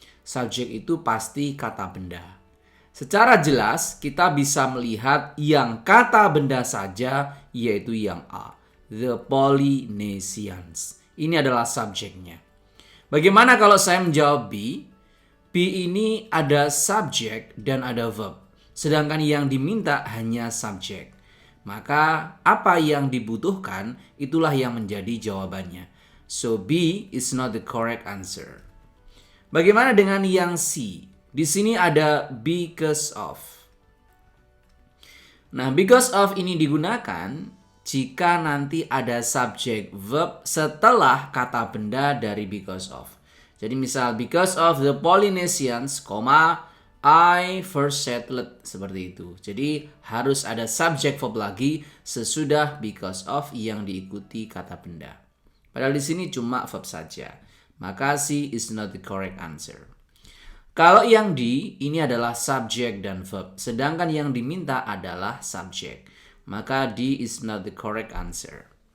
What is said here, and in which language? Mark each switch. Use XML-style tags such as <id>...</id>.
<id>Subject itu pasti kata benda. Secara jelas kita bisa melihat yang kata benda saja, yaitu yang A, the Polynesians. Ini adalah subjeknya. Bagaimana kalau saya menjawab B? B ini ada subjek dan ada verb. Sedangkan yang diminta hanya subjek. Maka apa yang dibutuhkan itulah yang menjadi jawabannya.</id> <en>So B is not the correct answer.</en> <id>Bagaimana dengan yang C? Di sini ada because of. Nah, because of ini digunakan jika nanti ada subjek verb setelah kata benda dari because of. Jadi misal</id> <en>because of the Polynesians, I first settled,</en> <id>seperti itu. Jadi harus ada subjek verb lagi sesudah because of yang diikuti kata benda. Padahal di sini cuma verb saja.</id> <en>Maka C is not the correct answer.</en> <id>Kalau yang D, ini adalah subjek dan verb. Sedangkan yang diminta adalah subjek.</id> <en>Maka D is not the correct answer.</en>